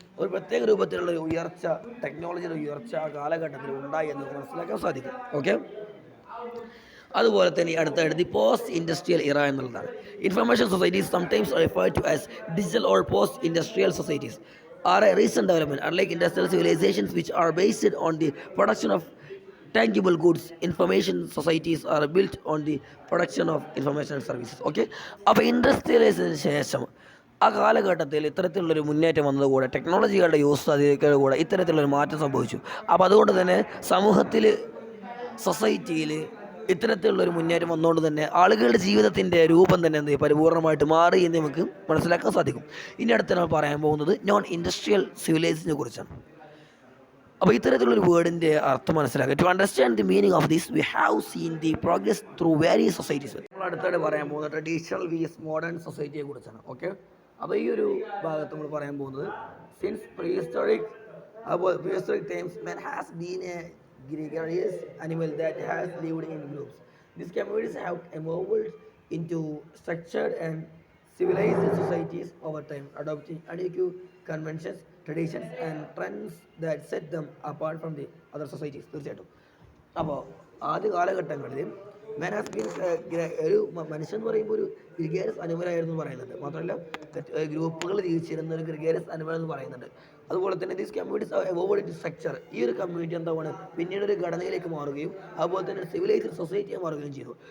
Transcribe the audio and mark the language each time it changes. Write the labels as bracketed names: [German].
[Malayalam] ഒരു പ്രത്യേക രൂപത്തിലുള്ള ഒരു ഉയർച്ച, ടെക്നോളജിയുടെ ഉയർച്ച ആ കാലഘട്ടത്തിൽ ഉണ്ടായി എന്ന് മനസ്സിലാക്കാൻ സാധിക്കും. ഓക്കെ, അതുപോലെ തന്നെ അടുത്തായിട്ട് ദി പോസ്റ്റ് ഇൻഡസ്ട്രിയൽ ഇറ എന്നുള്ളതാണ്. [English] Information societies sometimes referred to as digital or post industrial societies are a recent development. Unlike industrial civilizations which are based on the production of tangible goods, information societies are built on the production of information services. [Malayalam] Okay, അപ്പോൾ ഇൻഡസ്ട്രിയലൈസേഷന് ശേഷം ആ കാലഘട്ടത്തിൽ ഇത്തരത്തിലുള്ളൊരു മുന്നേറ്റം വന്നതുകൂടെ ടെക്നോളജികളുടെ use കൂടെ ഇത്തരത്തിലുള്ളൊരു മാറ്റം സംഭവിച്ചു. അപ്പോൾ അതുകൊണ്ട് തന്നെ സമൂഹത്തിൽ, സൊസൈറ്റിയിൽ ഇത്തരത്തിലുള്ളൊരു മുന്നേറ്റം വന്നുകൊണ്ട് തന്നെ ആളുകളുടെ ജീവിതത്തിൻ്റെ രൂപം തന്നെ എന്ത് പരിപൂർണമായിട്ട് മാറി എന്ന് നമുക്ക് മനസ്സിലാക്കാൻ സാധിക്കും. ഇനി അടുത്ത് നമ്മൾ പറയാൻ പോകുന്നത് നോൺ ഇൻഡസ്ട്രിയൽ സിവിലൈസേഷനെ കുറിച്ചാണ്. അപ്പോൾ ഇത്തരത്തിലുള്ളൊരു വേർഡിൻ്റെ അർത്ഥം മനസ്സിലാക്കുക. [English] To understand the meaning of this we have seen the progress through various societies. [Malayalam] നമ്മൾ അടുത്തായിട്ട് പറയാൻ പോകുന്നത് ട്രഡീഷണൽ വിഎസ് മോഡേൺ സൊസൈറ്റിയെ കുറിച്ചാണ്. ഓക്കെ, അപ്പോൾ ഈ ഒരു ഭാഗത്ത് നമ്മൾ പറയാൻ പോകുന്നത് [English] Since prehistoric times man has been a gregarious animal that has lived in groups. These communities have evolved into structured and civilized societies over time, adopting adequate conventions, traditions and trends that set them apart from the other societies. [Malayalam] തീർച്ചയായിട്ടും അപ്പോൾ ആദ്യ കാലഘട്ടങ്ങളിൽ [English] man has been [Malayalam] ഒരു മനുഷ്യൻ എന്ന് പറയുമ്പോൾ ഒരു ഗ്രിഗേറിയസ് അനിമലായിരുന്നു പറയുന്നുണ്ട്. മാത്രമല്ല ഗ്രൂപ്പുകൾ ജീവിച്ചിരുന്ന ഒരു ഗ്രിഗേറിയസ് അനിമൽ എന്ന് പറയുന്നുണ്ട്. അതുപോലെ തന്നെ [English] These communities evolved in structure. [Malayalam] ഈ ഒരു കമ്മ്യൂണിറ്റി എന്താണ് പിന്നീട് ഒരു ഘടനയിലേക്ക് മാറുകയും അതുപോലെ തന്നെ സിവിലൈസ്ഡ് സൊസൈറ്റിയെ മാറുകയും ചെയ്തു.